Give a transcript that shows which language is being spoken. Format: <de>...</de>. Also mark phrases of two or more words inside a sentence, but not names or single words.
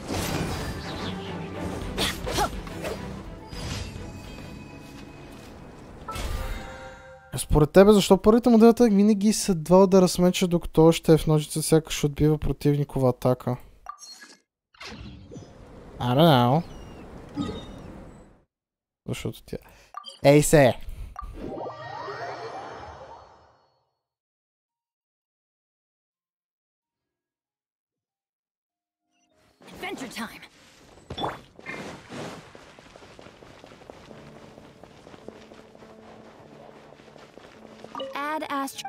<bg>Според тебе, защо първите му девета винаги са два удара с меча, докато още е в ножица, сякаш отбива противникова атака?</bg> <en>I don't know.</en> <bg>Защото тя... Ей се!</bg> <en>Adventure time. Add Astro.</en>